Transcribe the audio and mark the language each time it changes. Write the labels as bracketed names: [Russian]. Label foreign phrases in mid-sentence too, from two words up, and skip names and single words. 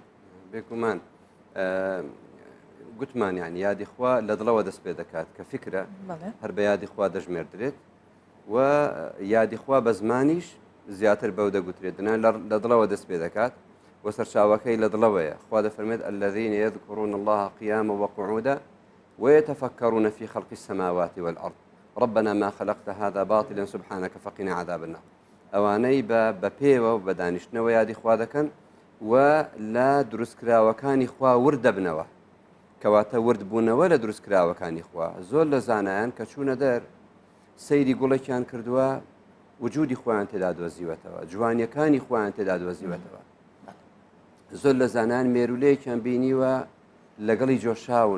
[Central Kurdish] بێگومان گوتمان یعنی یادی خوا لە دڵەوە دەست پێ دەکات کە فکرە هەر بە یادی خوا دەژمێردرێت و یادی خوا بە زمانیش زیاتر بەو دەگوترێت لە دڵەوە دەست پێ دەکات و سەرچاوەکەی لە دڵەوەیە خوا دەفەرمێت [Arabic] الذين يذكرون الله قياما وقعودا ويتفكرون في خلق السماوات والأرض ربنا ما خلقت هذا باطلا سبحانك فقنا عذاب النار [Central Kurdish] ئەوانەی بە پێوە و بە دانیشتنەوە یادی خوا دەکەن و لە دروستکراوەکانی خوا ورد دەبنەوە کەواتە ورد بوونەوە لە دروستکراوەکانی خوا زۆر لە زانایان کە چوونە دەر سەیری گوڵێکیان کردووە وجودی خۆیان تێدا دۆزیوەتەوە جوانیەکانی خۆیان تێدا دۆزیوەتەوە زۆر لە زانایان مێرولەیەکیان بینیوە لەگەڵی جۆشاون